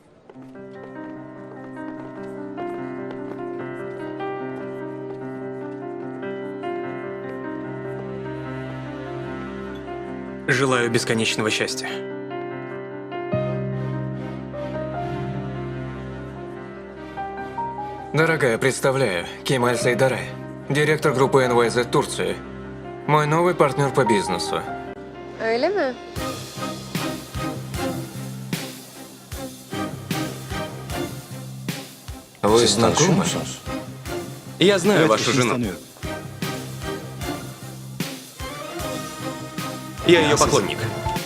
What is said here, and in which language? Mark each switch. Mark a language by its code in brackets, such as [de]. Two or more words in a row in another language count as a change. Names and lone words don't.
[ru] Желаю бесконечного счастья. Дорогая, представляю, Кемаль Сайдарай, директор группы NYZ Турции. Мой новый партнер по бизнесу. [tr] Öyle mi? [ru] Вы [tr] Siz tanışıyor [ru] знакомы? [tr] musunuz? [ru] Я знаю [tr] Evet, [ru] вашу [tr] eşinizi [ru] жену. [tr] tanıyorum. [ru] Я ее Ясно. поклонник.